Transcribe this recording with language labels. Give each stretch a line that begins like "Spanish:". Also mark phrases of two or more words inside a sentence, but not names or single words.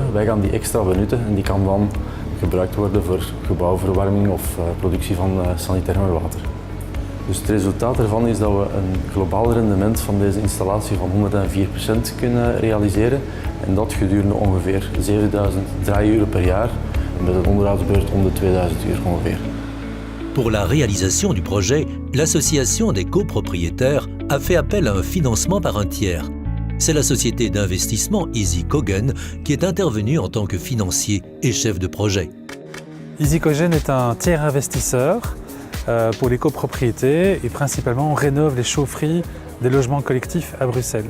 Dutch: Wij gaan die extra benutten en die kan dan gebruikt worden voor gebouwverwarming of productie van sanitair water. Dus het resultaat ervan is dat we een globaal rendement van deze installatie van 104% kunnen realiseren. En dat gedurende ongeveer 7000 draaiuren per jaar. En met een onderhoudsbeurt om de 2000 uur ongeveer.
French: Pour la réalisation du projet, l'association des copropriétaires a fait appel à un financement par un tiers. C'est la société d'investissement EasyCogen qui est intervenue en tant que financier et chef de projet. EasyCogen est un tiers investisseur pour les copropriétés et principalement on rénove les chaufferies des logements collectifs à Bruxelles.